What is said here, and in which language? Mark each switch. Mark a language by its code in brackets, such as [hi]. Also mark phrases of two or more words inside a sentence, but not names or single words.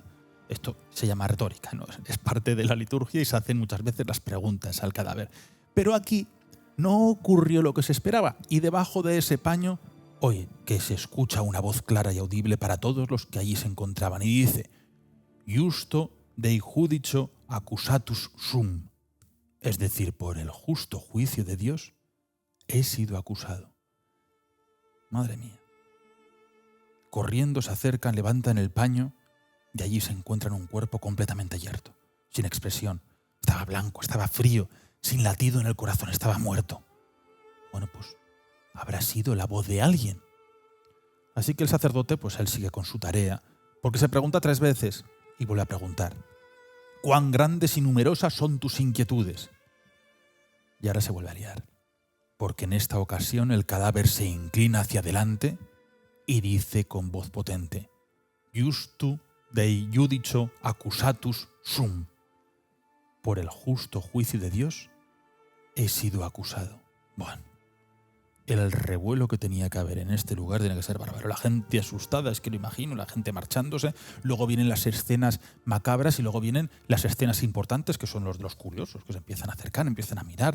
[es] Esto se llama retórica, ¿no? Es parte de la liturgia y se hacen muchas veces las preguntas al cadáver. Pero aquí no ocurrió lo que se esperaba, y debajo de ese paño, oye, que se escucha una voz clara y audible para todos los que allí se encontraban, y dice: [la] Justo dei judicio accusatus sum. [es] Es decir, por el justo juicio de Dios he sido acusado. Madre mía. Corriendo se acercan, levantan el paño, y allí se encuentran un cuerpo completamente yerto, sin expresión. Estaba blanco, estaba frío, sin latido en el corazón, estaba muerto. Bueno, pues habrá sido la voz de alguien. Así que el sacerdote, pues él sigue con su tarea, porque se pregunta 3 veces y vuelve a preguntar: ¿cuán grandes y numerosas son tus inquietudes? Y ahora se vuelve a liar, porque en esta ocasión el cadáver se inclina hacia adelante y dice con voz potente: [la] Justu dei judicio accusatus sum. [es] Por el justo juicio de Dios he sido acusado. Bueno, el revuelo que tenía que haber en este lugar tiene que ser bárbaro. La gente asustada, es que lo imagino, la gente marchándose. Luego vienen las escenas macabras y luego vienen las escenas importantes, que son los de los curiosos, que se empiezan a acercar, empiezan a mirar.